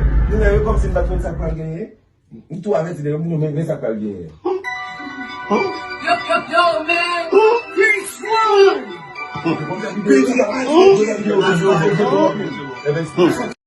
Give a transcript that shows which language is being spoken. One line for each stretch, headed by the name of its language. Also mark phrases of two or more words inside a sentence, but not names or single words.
Haitian Creole: Nou nan yo kòm si m pa konnen sa k pral genyen. M tou avè ti de yo, m nou men sa k pral genyen.
English: Yo, yo, yo, man! Bitch, one! Bitch, one!